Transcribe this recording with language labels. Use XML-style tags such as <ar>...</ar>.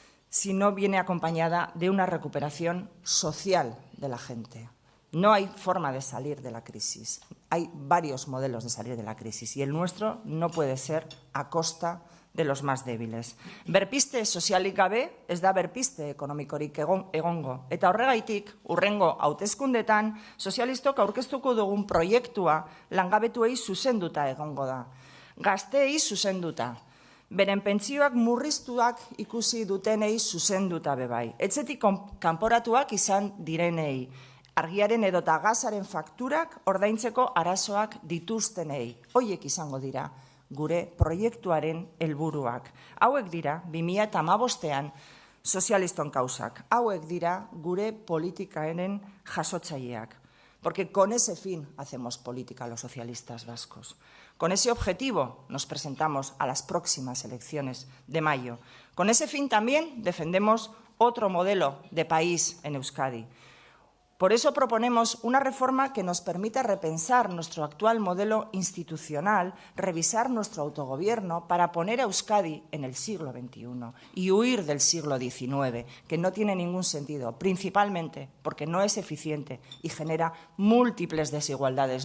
<es>si no viene acompañada de una recuperación social de la gente. No hay forma de salir de la crisis. Hay varios modelos de salir de la crisis y el nuestro no puede ser a costa de los más débiles.</es> <eu>Berpiste sozialik gabe ez da berpiste ekonomikorik egongo. Eta horregaitik, hurrengo hauteskundetan, sozialistok aurkeztuko dugun proiektua langabetuei zuzenduta egongo da. Gazteei zuzenduta. Beren pentsioak murriztuak ikusi dutenei zuzenduta bebai. Etxetik kanporatuak izan direnei. Argiaren edota gazaren fakturak ordaintzeko arazoak dituztenei. Hoiek izango dira gure proiektuaren helburuak. Hauek dira 2015ean sozialiston kausak. Hauek dira gure politikaenen jasotzaileak.</eu> <es>Porque con ese fin hacemos política los socialistas vascos. Con ese objetivo nos presentamos a las próximas elecciones de mayo. Con ese fin también defendemos otro modelo de país en Euskadi. Por eso proponemos una reforma que nos permita repensar nuestro actual modelo institucional, revisar nuestro autogobierno para poner a Euskadi en el siglo XXI y huir del siglo XIX, que no tiene ningún sentido, principalmente porque no es eficiente y genera múltiples desigualdades.</es>